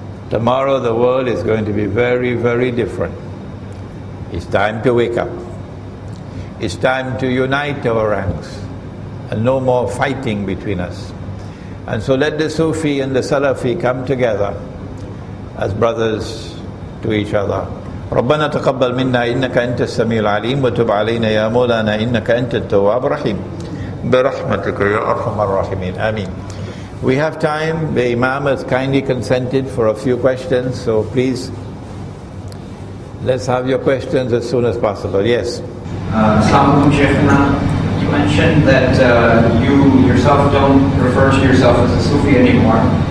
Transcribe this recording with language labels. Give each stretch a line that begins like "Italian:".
English: Tomorrow the world is going to be very, very different. It's time to wake up. It's time to unite our ranks and no more fighting between us. And so let the Sufi and the Salafi come together as brothers to each other.
Arabic: ربنا تقبل منا إنك أنت السميع العليم وتب علينا يا مولانا إنك أنت التواب الرحيم برحمتك يا أرحم الراحمين آمين.
English: We have time. The Imam has kindly consented for a few questions, so please let's have your questions as soon as possible. Yes. Assalamu alaikum, Shaykhna. You mentioned that you yourself don't refer to yourself as a Sufi anymore.